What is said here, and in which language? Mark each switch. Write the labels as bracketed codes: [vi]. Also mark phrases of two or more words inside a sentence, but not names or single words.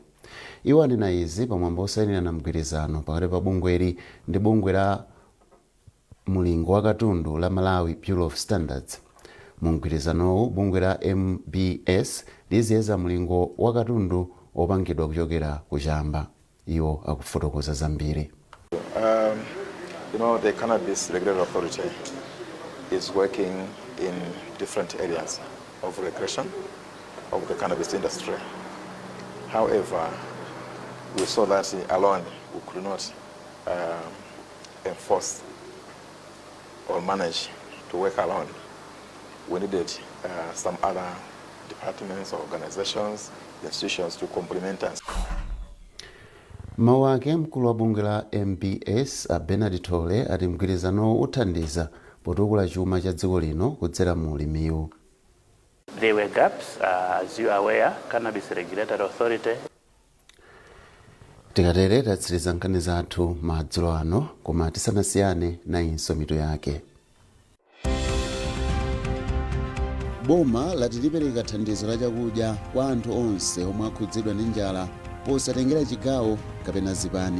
[ny] Iwo anena izi pamwamba osayinirana mgwirizano pakati pa bungweli ndi bungwe la mulingo wa katundu la Malawi Bureau of Standards. Mu mgwirizanowu bungwe la MBS liziyeza mulingo wa katundu opangidwa kuchokera kuchamba. Iwo akufotokoza zambiri. [en] The Cannabis Regulatory Authority is working in different areas of regulation of the cannabis industry. However, we saw that alone we could not enforce or manage to work alone. We needed some other departments, organizations, institutions to complement us. [ny] Mawu ake mkulu wa bungwe la MBS Bernard Tole ati mgwirizano uthandiza potukula chuma cha dziko lino kudzera mu ulimiwu. [en] There were gaps, as you are aware, Cannabis Regulatory Authority. [ny] Tikatere tatsiriza nkhani zathu madzulo ano, koma tisanasiyane nayinso mitu yake. Boma lati lipereka thandizo la chakudya kwa anthu onse omwe akhudzidwa ndi njala posatengera chigawo kapena zipani.